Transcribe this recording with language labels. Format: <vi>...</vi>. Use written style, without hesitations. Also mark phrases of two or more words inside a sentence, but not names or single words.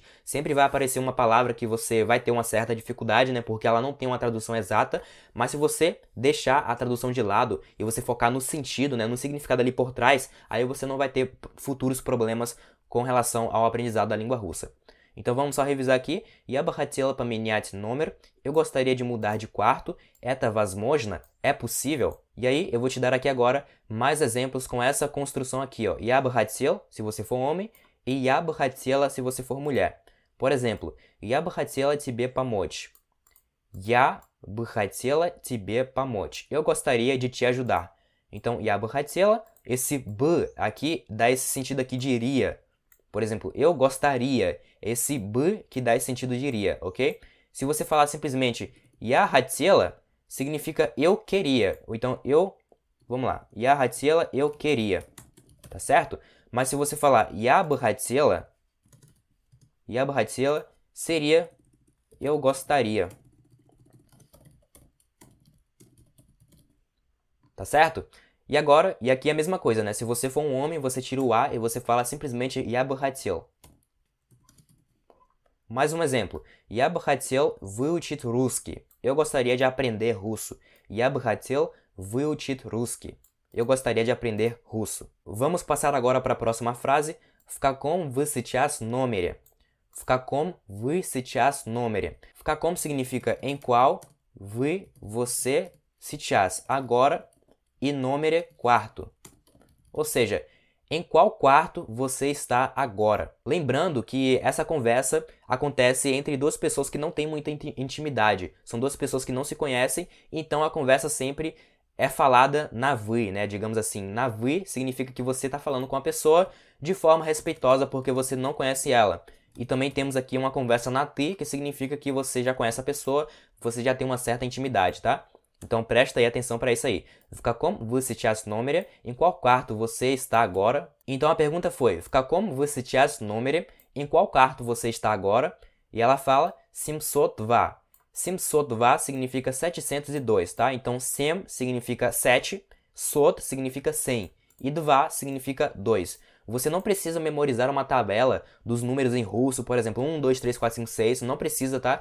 <pt>Sempre vai aparecer uma palavra que você vai ter uma certa dificuldade, né? Porque ela não tem uma tradução exata, mas se você deixar a tradução de lado e você focar no sentido, né? No significado ali por trás, aí você não vai ter futuros problemas com relação ao aprendizado da língua russa. Então vamos só revisar aqui.</pt> <ru>Я бы хотела поменять номер.</ru> <pt>Eu gostaria de mudar de quarto.</pt> <ru>Это возможно.</ru> <pt>É possível. E aí eu vou te dar aqui agora mais exemplos com essa construção aqui, ó.</pt> <ru>Я бы хотел,</ru> <pt>se você for homem, e</pt> <ru>я бы хотела,</ru> <pt>se você for mulher. Por exemplo,</pt> <ru>я бы хотела тебе помочь. Я бы хотела тебе помочь.</ru> <pt>Eu gostaria de te ajudar. Então,</pt> <ru>я бы хотела,</ru> <pt>esse бы aqui dá esse sentido aqui de iria. Por exemplo, eu gostaria, esse бы que dá esse sentido de iria, ok? Se você falar simplesmente</pt> <ru>я хотела,</ru> <pt>significa eu queria. Ou então vamos lá,</pt> <ru>я хотела,</ru> <pt>eu queria, tá certo? Mas se você falar</pt> <ru>я бы хотела,</ru> <pt>seria eu gostaria. Tá certo? E aqui é a mesma coisa, né? Se você for um homem, você tira o A e você fala simplesmente</pt> <ru>я бы хотел.</ru> <pt>Mais um exemplo.</pt> <ru>Я бы хотел выучить русский.</ru> <pt>Eu gostaria de aprender russo.</pt> <ru>Я бы хотел выучить русский.</ru> <pt>Eu gostaria de aprender russo. Vamos passar agora para a próxima frase.</pt> <ru>В каком вы сейчас номере? В каком вы сейчас номере? В каком</ru> <pt>significa em qual, вы, você, сейчас, agora, e номере, quarto. Ou seja, em qual quarto você está agora? Lembrando que essa conversa acontece entre duas pessoas que não têm muita intimidade. São duas pessoas que não se conhecem, então a conversa sempre é falada na вы, né? Digamos assim, na вы significa que você está falando com a pessoa de forma respeitosa porque você não conhece ela. E também temos aqui uma conversa na ты, que significa que você já conhece a pessoa, você já tem uma certa intimidade, tá? Então presta aí atenção para isso aí.</pt> <ru>В каком вы сейчас номере?</ru> <pt>Em qual quarto você está agora? Então a pergunta foi:</pt> <ru>В каком вы сейчас номере?</ru> <pt>Em qual quarto você está agora? E ela fala 702. 702 significa 702, tá? Então sem significa 7, sot significa 100 e dva significa 2. Você não precisa memorizar uma tabela dos números em russo, por exemplo, 1, 2, 3, 4, 5, 6, não precisa, tá?</pt>